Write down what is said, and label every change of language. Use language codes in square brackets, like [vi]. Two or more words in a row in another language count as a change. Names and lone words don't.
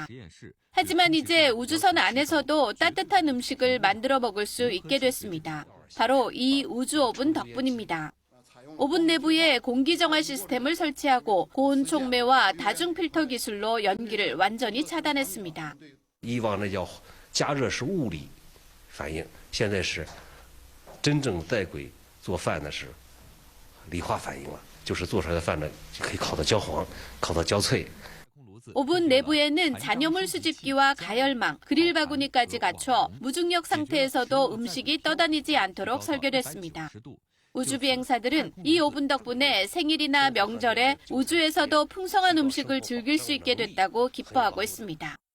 [ko] 하지만 이제 우주선 안에서도 따뜻한 음식을 만들어 먹을 수 있게 됐습니다. 바로 이 우주 오븐 덕분입니다. 오븐 내부에 공기 정화 시스템을 설치하고 고온 촉매와 다중 필터 기술로 연기를 완전히 차단했습니다. [zh] 以往呢叫加热是物理反应，现在是真正在轨做饭呢是理化反应了，就是做出来的饭呢可以烤到焦黄，烤到焦脆。 [ko] 오븐 내부에는 잔여물 수집기와 가열망, 그릴 바구니까지 갖춰 무중력 상태에서도 음식이 떠다니지 않도록 설계됐습니다. 우주비행사들은 이 오븐 덕분에 생일이나 명절에 우주에서도 풍성한 음식을 즐길 수 있게 됐다고 기뻐하고 있습니다.